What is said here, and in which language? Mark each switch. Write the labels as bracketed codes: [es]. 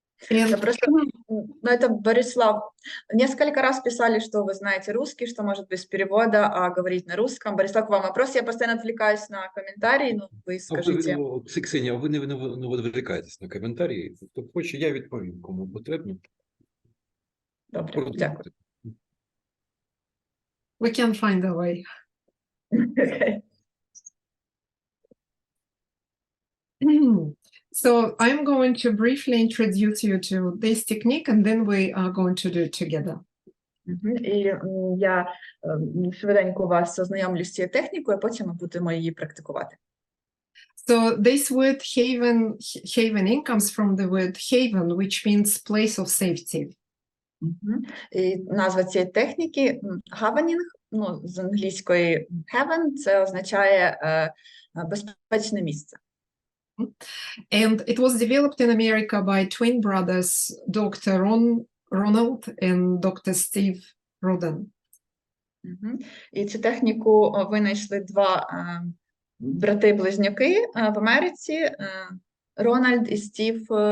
[ru] Это просто, это Борислав. Несколько раз писали, что вы знаете русский, что может без перевода, а говорить на русском. Борислав, к вам вопрос. Я постоянно отвлекаюсь на комментарии, но вы скажите. [uk] Ксенія, ви не відволікаєтесь на коментарі. Хто хоче, я відповім, кому потрібно. Добре, дякую. [en] We can find a way. Okay. So I'm going to briefly introduce you to this technique, and then we are going to do it together. [uk] І я швиденько вас ознайомлю з цією технікою, а потім ми будемо її практикувати. [en] So this word havening comes from the word haven, which means place of safety. [uk] І назва цієї техніки гаванінг, ну, з англійської heaven, це означає безпечне місце. [en] And it was developed in America by twin brothers, Dr. Ronald and Dr. Steve Roden. [uk] І цю техніку винайшли два брати-близнюки в Америці, Рональд і Стів